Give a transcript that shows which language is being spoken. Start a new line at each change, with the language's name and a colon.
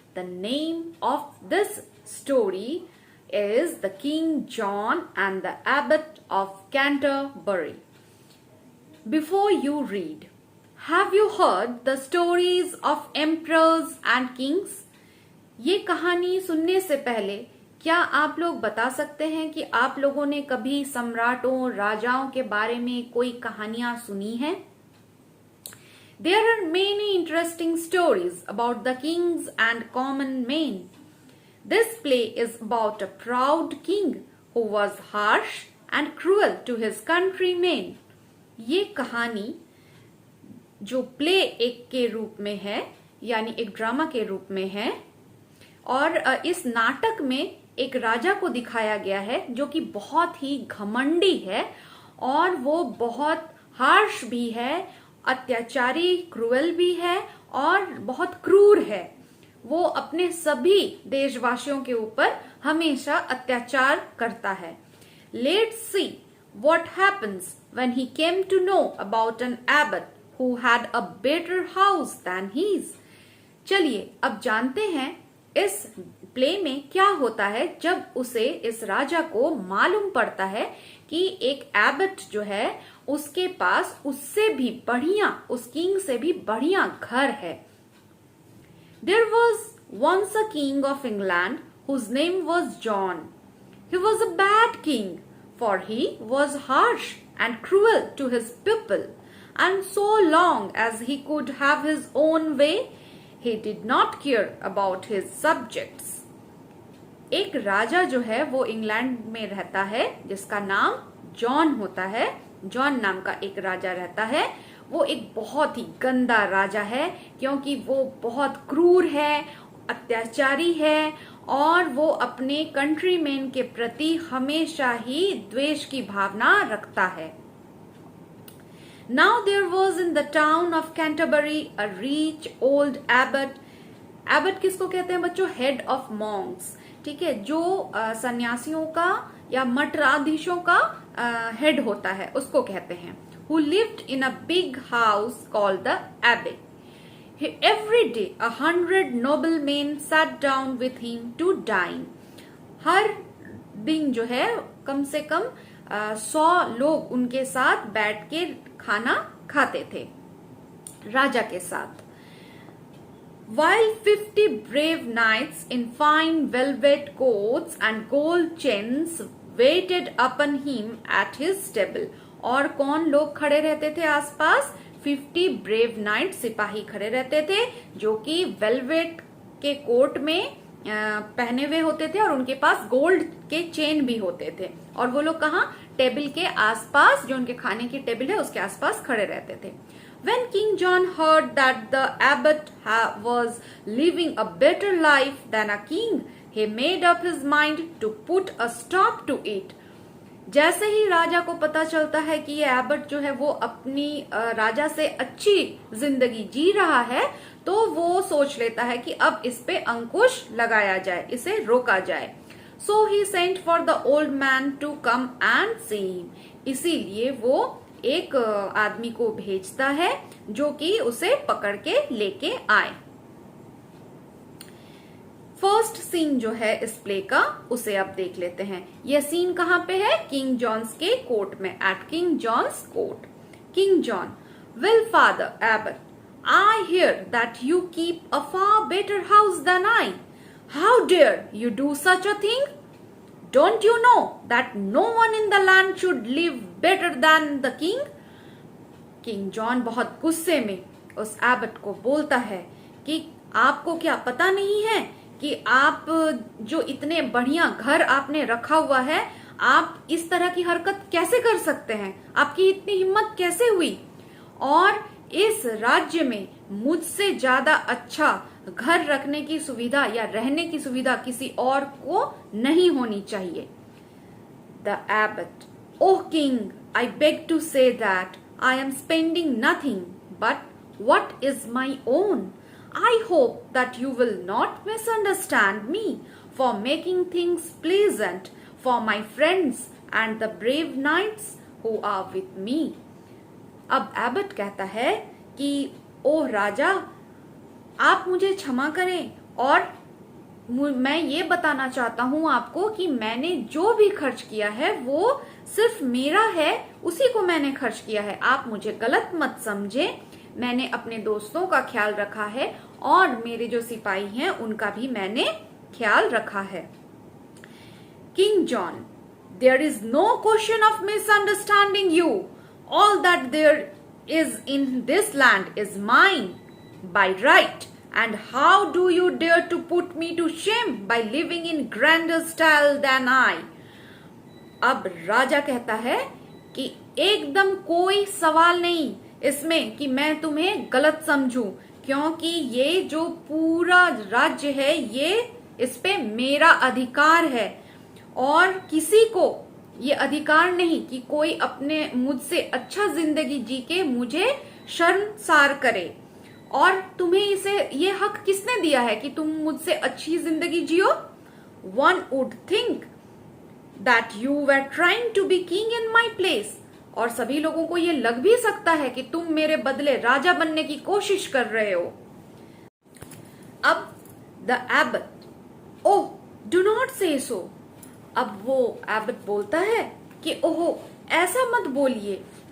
English: The name of this story is The King John and the Abbot of Canterbury. Before you read, have you heard the stories of emperors and kings?
Hindi: ये कहानी सुनने से पहले क्या आप लोग बता सकते हैं कि आप लोगों ने कभी सम्राटों राजाओं के बारे में कोई कहानियां सुनी हैं?
English: There are many interesting stories about the kings and common men. This play is about a proud king who was harsh and cruel to his countrymen.
Hindi: ये कहानी जो प्ले एक के रूप में है यानी एक ड्रामा के रूप में है और इस नाटक में एक राजा को दिखाया गया है जो कि बहुत ही घमंडी है और वो बहुत हार्श भी है, अत्याचारी क्रूअल भी है और बहुत क्रूर है। वो अपने सभी देशवासियों के ऊपर हमेशा अत्याचार करता है।
English: Let's see what happens when he came to know about an abbot who had a better house than his.
Hindi: चलिए अब जानते हैं इस प्ले में क्या होता है जब उसे इस राजा को मालूम पड़ता है कि एक एबट जो है उसके पास उससे भी बढ़िया, उस किंग से भी बढ़िया घर है।
English: There was once a king of England whose name was John. He was a bad king, for he was harsh and cruel to his people, and so long as he could have his own way, he did not care about his subjects.
Hindi: एक राजा जो है वो England में रहता है जिसका नाम John होता है। जॉन नाम का एक राजा रहता है। वो एक बहुत ही गंदा राजा है क्योंकि वो बहुत क्रूर है, अत्याचारी है और वो अपने कंट्रीमैन के प्रति हमेशा ही द्वेष की भावना रखता है।
English: Now there was in the town of Canterbury a rich old abbot.
Hindi: Abbot किसको कहते हैं बच्चों?
English: Head of monks.
Hindi: ठीक है, जो सन्यासियों का या मठाधीशों का हेड होता है उसको कहते हैं।
English: Who lived in a big house called the abbey. Every day 100 noblemen sat down with him to dine.
Hindi: हर दिन जो है कम से कम 100 लोग उनके साथ बैठ के खाना खाते थे राजा के साथ।
English: While 50 brave knights in fine velvet coats and gold chains waited upon him at his table.
Hindi: और कौन लोग खड़े रहते थे आसपास? 50 ब्रेव नाइट सिपाही खड़े रहते थे जो कि वेलवेट के कोट में पहने हुए होते थे और उनके पास गोल्ड के चेन भी होते थे और वो लोग कहाँ? टेबल के आसपास, जो उनके खाने की टेबल है उसके आसपास खड़े रहते थे।
English: When King John heard that the abbot was living a better life than a king, he made up his mind to put a stop to it.
Hindi: जैसे ही राजा को पता चलता है कि ये एबट जो है वो अपनी राजा से अच्छी जिंदगी जी रहा है तो वो सोच लेता है कि अब इस पे अंकुश लगाया जाए, इसे रोका जाए।
English: So he sent for the old man to come and see him.
Hindi: इसीलिए वो एक आदमी को भेजता है जो कि उसे पकड़ के लेके आए। फर्स्ट सीन जो है इस प्ले का उसे अब देख लेते हैं। यह सीन कहाँ पे है? किंग जॉन्स के कोर्ट में,
English: At King John's court. King John, well Father Abbot, I hear that you keep a far better house than I. How dare you do such a thing? Don't you know that no one in the land should live better than the king?
Hindi: King John बहुत गुस्से में उस Abbott को बोलता है कि आपको क्या पता नहीं है कि आप जो इतने बढ़िया घर आपने रखा हुआ है, आप इस तरह की हरकत कैसे कर सकते हैं? आपकी इतनी हिम्मत कैसे हुई? और इस राज्य में मुझसे ज्यादा अच्छा घर रखने की सुविधा या रहने की सुविधा किसी और को नहीं होनी चाहिए।
English: The abbot, O king, I beg to say that I am spending nothing but what is my own. I hope that you will not misunderstand me for making things pleasant for my friends and the brave knights who are with me.
Hindi: अब Abbott कहता है कि ओह राजा, आप मुझे क्षमा करें और मैं ये बताना चाहता हूँ आपको कि मैंने जो भी खर्च किया है वो सिर्फ मेरा है, उसी को मैंने खर्च किया है। आप मुझे गलत मत समझे, मैंने अपने दोस्तों का ख्याल रखा है और मेरे जो सिपाही हैं उनका भी मैंने ख्याल रखा है।
English: King John, there is no question of misunderstanding you. All that there is in this land is mine by right. And how do you dare to put me to shame by living in grander style than I?
Hindi: अब राजा कहता है कि एकदम कोई सवाल नहीं इसमें कि मैं तुम्हें गलत समझूं, क्योंकि ये जो पूरा राज्य है ये इस पे मेरा अधिकार है और किसी को ये अधिकार नहीं कि कोई अपने मुझसे अच्छा जिंदगी जी के मुझे शर्मसार करे। और तुम्हें इसे ये हक किसने दिया है कि तुम मुझसे अच्छी जिंदगी जियो?
English: One would think that you were trying to be king in my place.
Hindi: और सभी लोगों को ये लग भी सकता है कि तुम मेरे बदले राजा बनने की कोशिश कर रहे हो।
English: अब the abbot, oh do not say so.
Hindi: अब वो एबट बोलता है कि ओहो ऐसा मत बोलिए।